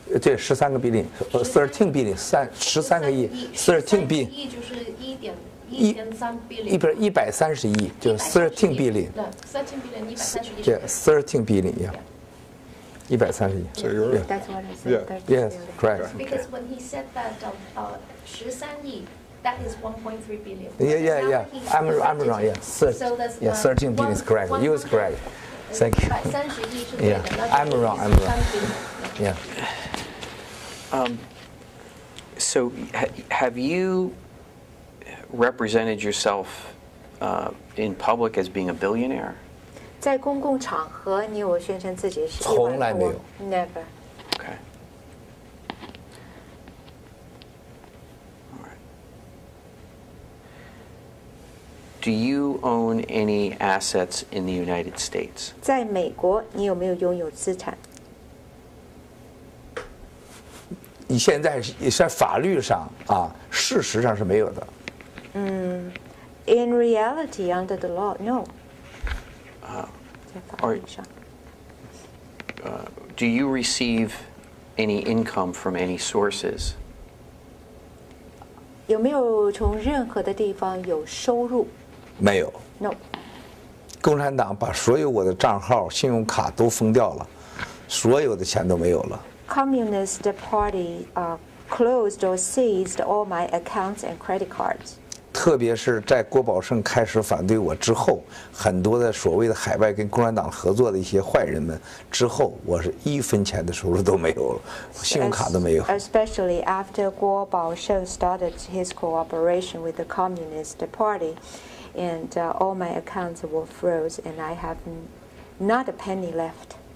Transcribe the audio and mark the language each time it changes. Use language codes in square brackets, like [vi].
[zh] 对，13个 billion，13 billion， 13个亿，13 billion，亿就是1.3 billion， 130亿，就是13 billion， 13 billion 130亿，对，13 billion，130亿。 [en] So you're That's what I said. Yeah. 13 Yes, billion. correct. Because when he said that 13 亿 that is 1.3 billion. Yeah. I'm wrong. Yeah, So that's 13 billion is correct. You is correct. Thank you. [zh] 130亿是对的 [en] Yeah, I'm wrong. 13 billion. Yeah. So have you represented yourself in public as being a billionaire? [zh] 在公共场合，你有宣称自己是亿万从来没有。 [en] Never. Okay. All right. Do you own any assets in the United States? [zh] 在美国，你有没有拥有资产？你现在是在法律上啊，事实上是没有的。 [en] In reality, under the law, no. [zh] 在法律上。 [en] Do you receive any income from any sources? [zh] 有没有从任何的地方有收入没有。 [en] ？No. [zh] 共产党把所有我的账号、信用卡都封掉了，所有的钱都没有了。 [en] Communist Party closed or seized all my accounts and credit cards. [zh] 特别是在郭宝胜开始反对我之后，很多的所谓的海外跟共产党合作的一些坏人们之后，我是1分钱的收入都没有了，信用卡都没有。 [en] Especially after Guo Baosheng started his cooperation with the Communist Party, and all my accounts were froze, and I have not a penny left.